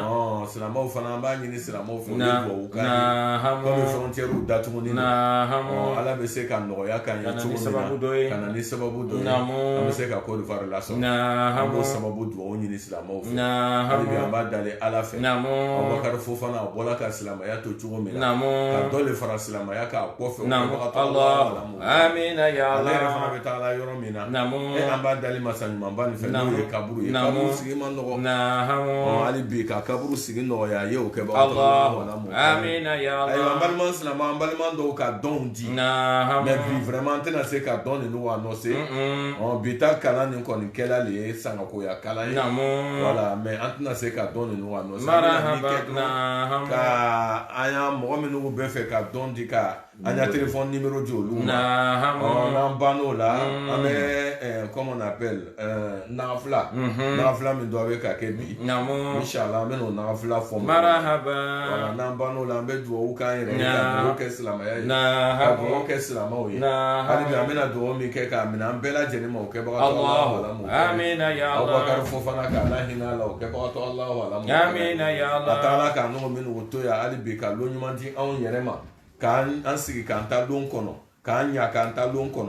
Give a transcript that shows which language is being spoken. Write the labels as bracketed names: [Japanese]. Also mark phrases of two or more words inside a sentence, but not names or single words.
[Bambara] silamɛw fana an b'a ɲini silamɛw fɛ u bɛ duwawu k'an ye [French] comme frontière [Bambara] datuguni ala bɛ se ka nɔgɔya k'an ye cogo min na ka na ni sababu dɔ ye an bɛ se ka Côte d'Ivoire lasɔrɔ an b'o sababu duwawu ɲini silamɛw fɛ hali bi an b'a dalen ala fɛ Abubakar Fofana a bɔla ka silamɛya to cogo min na ka dɔ le fara silamɛya k'a kɔfɛ amina ya ale Allah yɛrɛ fana bɛ taa la yɔrɔ min na an b'a dalen masa ɲumanba nin fɛ n'o ye kaburu ye kaburu sigi man nɔgɔ hali bi ka kaburu sigi nɔgɔya ye o kɛbaga amina ya Allah ayiwa an balima silamɛ an balima dɔw ka dɔnw di mais bi vraiment an tɛna se ka dɔn ninnu annoncer bi ta kalan nin kɔni kɛla le ye sangakoya kalan ye [French] voilà mais [Bambara] an tɛna se ka dɔn ninnu annoncer ka an y'a mɔgɔ minnu bɛ fɛ ka dɔn di ka an y'a [French] téléphone numéro [Bambara] di olu ma n'an ban'o la an bɛ [French] comment on appelle [Bambara] nagafila min dɔ bɛ ka kɛ bi inchallah an bɛ n'o nagafila fɔ voilà n'an ban'o la an bɛ duwawu k'an yɛrɛ ye ka duwawu kɛ silamɛya ye ka duwawu kɛ silamɛw ye hali bi an bɛna duwawu min kɛ k'a minɛ an bɛɛ lajɛlen ma o kɛbagatɔ [Arabic] الله أعلم [Bambara] Abubakar Fofana k'Ala hinɛ la o kɛbagatɔ [Arabic] الله أعلم [Bambara] ka taa Ala k'an n'o minnu to yan hali bi ka lon ɲuman di anw yɛrɛ ma k'an sigi k'an ta lon kɔnɔ k'an ɲa k'an ta lon kɔnɔ